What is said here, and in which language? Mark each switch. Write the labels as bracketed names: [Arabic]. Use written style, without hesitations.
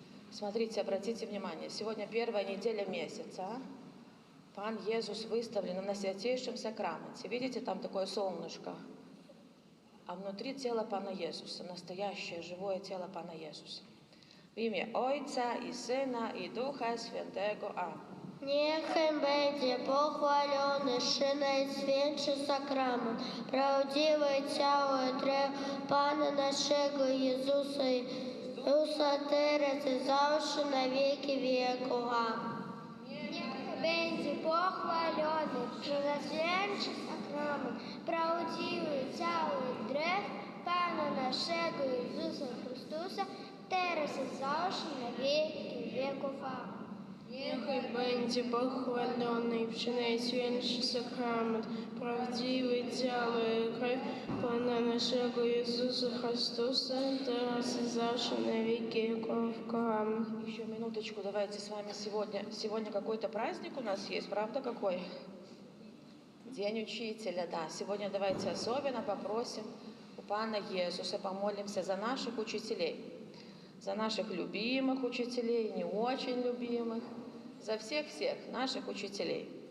[Russian] Смотрите, обратите внимание, сегодня первая неделя месяца. Пан Иисус выставлен на святейшем сакраменте. Видите, там такое солнышко. А внутри тело Пана Иисуса, настоящее, живое тело Пана Иисуса. В имя Отца и Сына и Духа Святого. Аминь. [Polish] Niechaj będzie pochwalony Szyna i Święty Sakrament, prawdziwe ciało i krew Pana naszego Jezusa teraz i zawsze na wieki wieków. Amen. Niechaj będzie pochwalony Szyna i Święty Sakrament, prawdziwe ciało i krew Pana naszego Jezusa Chrystusa teraz i zawsze na wieki wieków. Amen. Niechaj będzie pochwalony Przenajświętszy Sakrament, prawdziwe ciało i krew Pana naszego Jezusa Chrystusa, teraz и завше на веки веков. [Russian] Аминь. Еще минуточку, давайте с вами сегодня какой-то праздник у нас есть, правда какой? День учителя, да. Сегодня давайте особенно попросим у Пана Иисуса, помолимся за наших учителей. За наших любимых учителей, не очень любимых, за всех-всех наших учителей.